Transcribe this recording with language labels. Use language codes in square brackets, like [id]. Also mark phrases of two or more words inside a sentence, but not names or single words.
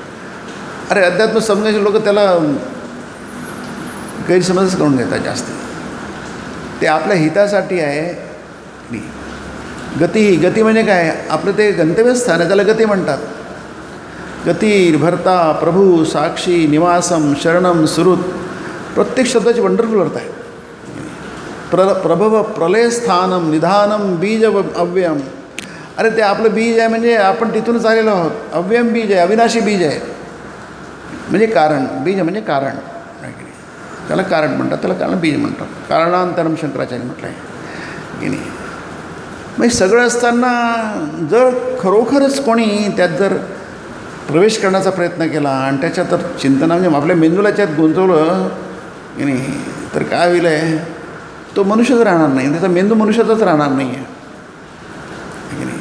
[mr] अरे अध्यात्म समजायचे लोक त्याला गैरसमजच करून घेतात जास्त. ते आपल्या हितासाठी आहे. गती म्हणजे काय, आपलं ते गंतव्यस्थान आहे, त्याला गती म्हणतात. [sa] गती भरता प्रभू साक्षी निवासम शरणम सुरुत, [mr] प्रत्येक शब्दाची वंडरफुल अर्थ आहे. [sa] प्रभव प्रलयस्थानम निधानम बीज अव्ययम. [mr] अरे ते आपलं बीज आहे म्हणजे आपण तिथूनच आलेलो आहोत. अव्ययम बीज आहे, अविनाशी बीज आहे. म्हणजे कारण, बीज म्हणजे कारण, त्याला कारण म्हणतात, त्याला कारण बीज म्हणतात. [sa] कारणांतरम शंकराचार्य [mr] म्हटलं आहे की नाही. म्हणजे सगळं असताना जर खरोखरच कोणी त्यात जर प्रवेश करण्याचा प्रयत्न केला आणि त्याच्यात तर चिंतना म्हणजे आपल्या मेंदूला त्यात गुंतवलं की नाही तर काय होईल आहे, तो मनुष्यच राहणार नाही, त्याचा मेंदू मनुष्याचाच राहणार नाही आहे की नाही.